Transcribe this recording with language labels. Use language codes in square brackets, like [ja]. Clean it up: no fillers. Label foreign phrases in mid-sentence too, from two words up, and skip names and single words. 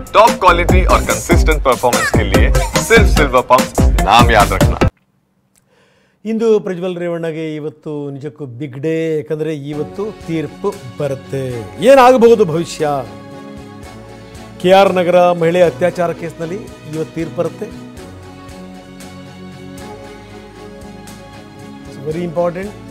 [en] top quality [hi] और [en] consistent performance [hi] के लिए सिर्फ सिल्वर पंप नाम याद रखना। [kn] ಇಂದು ಪ್ರಜ್ವಲ್ ರೇವಣ್ಣಗೆ ಇವತ್ತು ನಿಜಕ್ಕೂ [en] big day. [kn] ಯಾಕಂದರೆ ಇವತ್ತು ತೀರ್ಪು ಬರುತ್ತೆ. ಏನಾಗಬಹುದು ಭವಿಷ್ಯ? KR ನಗರ ಮಹಿಳೆ ಅತ್ಯಾಚಾರ ಕೇಸ್ನಲ್ಲಿ ಇವತ್ತು ತೀರ್ಪು ಬರುತ್ತೆ. [en] very important.